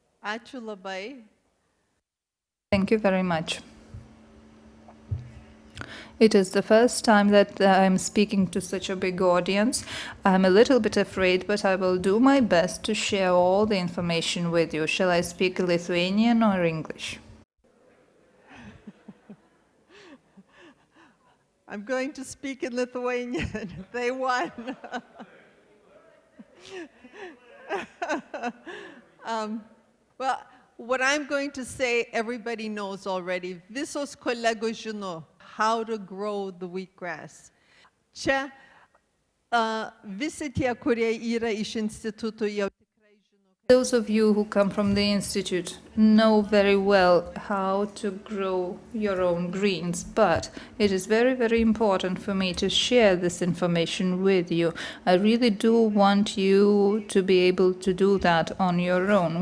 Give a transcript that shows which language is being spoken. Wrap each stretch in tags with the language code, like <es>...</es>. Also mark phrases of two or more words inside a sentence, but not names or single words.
<lt>Ačiū labai.</lt> <en>Thank you very much. It is the first time that I'm speaking to such a big audience. I'm a little bit afraid, but I will do my best to share all the information with you. Shall I speak Lithuanian or English? I'm going to speak in Lithuanian. They won. Well, what I'm going to say, everybody knows already.</en> <lt>Visos kolegos žino</lt> <en>how to grow the wheatgrass.</en> <lt>Čia visi tie, kurie yra iš instituto, jau tikrai žino.</lt> <en>Those of you who come from the Institute know very well how to grow your own greens, but it is very, very important for me to share this information with you. I really do want you to be able to do that on your own.</en>